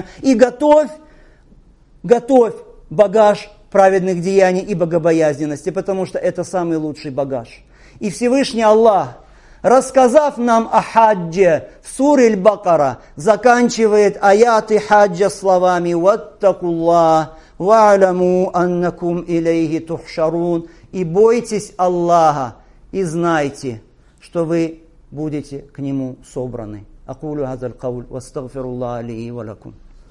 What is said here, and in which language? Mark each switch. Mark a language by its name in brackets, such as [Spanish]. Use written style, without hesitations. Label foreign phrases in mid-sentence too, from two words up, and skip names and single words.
[Russian] И готовь багаж праведных деяний и богобоязненности, потому что это самый лучший багаж. И Всевышний Аллах, рассказав нам о хаджи в суре Аль-Бакара, заканчивает аяты хаджа словами: [Arabic] «واتقوا الله واعلموا أنكم إليه تحشرون». [Russian] И бойтесь Аллаха, и знайте, что вы будете к Нему собраны. [Arabic] أقول هذا القول وأستغفر الله لي ولكم.